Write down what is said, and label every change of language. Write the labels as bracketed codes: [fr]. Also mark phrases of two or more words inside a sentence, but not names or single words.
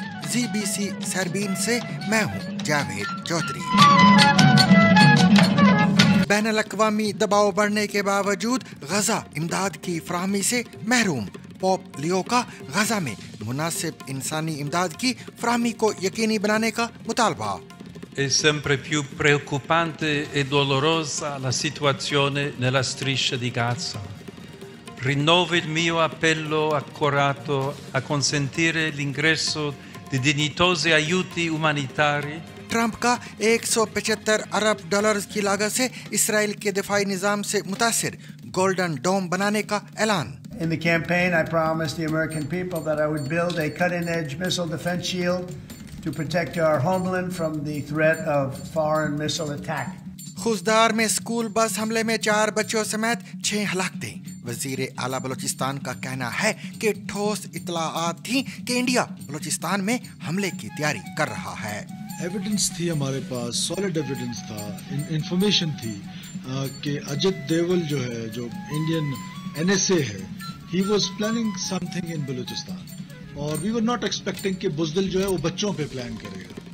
[ur] ZBC سربین سے میں ہوں جاوید چودھری. بین الاقوامی دباؤ بڑھنے کے باوجود غزہ امداد کی فراہمی سے محروم. پوپ لیو کا غزہ میں مناسب انسانی امداد کی فراہمی کو یقینی بنانے کا مطالبہ. [it] È sempre più preoccupante e dolorosa la situazione nella striscia di Gaza. Rinnovo il mio appello accorato a consentire l'ingresso di dignitosi aiuti umanitari. [ur] ٹرمپ کا 175 ارب ڈالرز کی لاگت سے اسرائیل کے دفاعی نظام سے متاثر گولڈن ڈوم بنانے کا اعلان. [en] In the campaign, I promised the American people that I would build a cutting-edge missile defense shield to protect our homeland from the threat of foreign missile attack. [ur] خضدار میں [en] school bus [ur] حملے میں 4 بچوں سمیت 6 ہلاکتیں. وزیر اعلیٰ بلوچستان کا کہنا ہے کہ ٹھوس اطلاعات تھی کہ انڈیا بلوچستان میں حملے کی تیاری کر رہا ہے. ایویڈنس تھی ہمارے پاس, [en] solid evidence [ur] تھا، انفارمیشن تھی کہ اجیت دیول جو ہے، جو [en] Indian NSA [ur] है, [en] he was planning something in Balochistan [ur] और [en] we were not expecting [ur] کہ بزدل جو ہے وہ بچوں پہ پلان کرے گا.